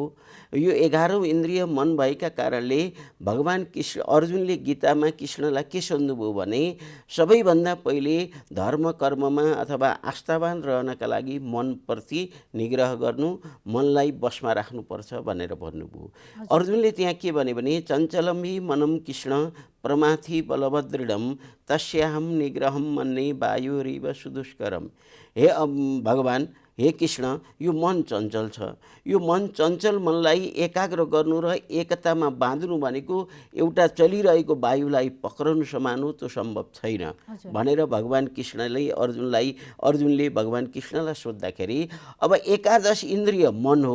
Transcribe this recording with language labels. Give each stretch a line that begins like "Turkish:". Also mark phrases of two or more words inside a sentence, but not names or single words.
Nepali: यो 11औं इन्द्रिय मन भएका कारणले भगवान कृष्ण अर्जुनले गीतामा कृष्णलाई के सोध्नुभयो भने सबैभन्दा पहिले धर्म कर्ममा अथवा आस्थावान रहनका लागि मनप्रति निग्रह गर्नु, मनलाई बसमा राख्नुपर्छ भनेर भन्नुभयो। अर्जुनले त्यहाँ के भने
Sanskrit: चञ्चलं हि मनम कृष्ण प्रमाथि बलभदृढम तस्याहम निग्रहम मन्ये वायुरिव सुदुष्करम।
Nepali: हे भगवान, हे कृष्ण, यो मन चञ्चल छ। यो मन चञ्चल मनलाई एकाग्र गर्नु र एकतामा बाँध्नु भनेको एउटा चलिरहेको वायुलाई पक्रनु समान हो, त्यो सम्भव छैन भनेर भगवान कृष्णले अर्जुनले भगवान कृष्णलाई सोद्धाखेरि अब एकादश इन्द्रिय मन हो।